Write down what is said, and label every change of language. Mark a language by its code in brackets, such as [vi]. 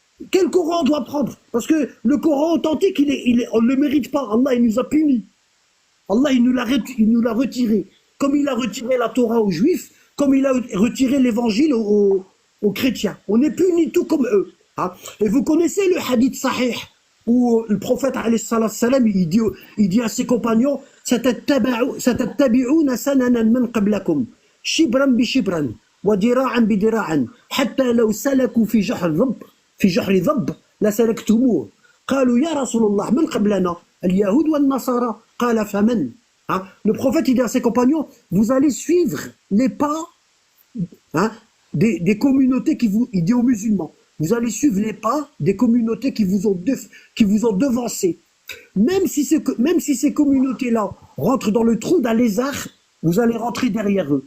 [fr] Quel Coran on doit prendre? Parce que le Coran authentique, on ne le mérite pas. Allah, il nous a punis. Allah, il nous l'a retiré. Comme il a retiré la Torah aux Juifs, comme il a retiré l'Évangile aux chrétiens. On est punis tout comme eux. Hein? Et vous connaissez le hadith sahih où le prophète alayhi salam, il dit à ses compagnons [ar] ستتبعون سننا من قبلكم شبرا بشبرا وذراعا بذراع حتى لو سلكوا في جحر ضب لسلكتموه قالوا يا رسول الله من قبلنا اليهود والنصارى قال فمن. Hein? [fr] Le prophète il dit à ses compagnons, vous allez suivre les pas, hein, des communautés il dit aux musulmans, vous allez suivre les pas des communautés qui vous ont devancé. Même si ces communautés-là rentrent dans le trou d'un lézard, vous allez rentrer derrière eux.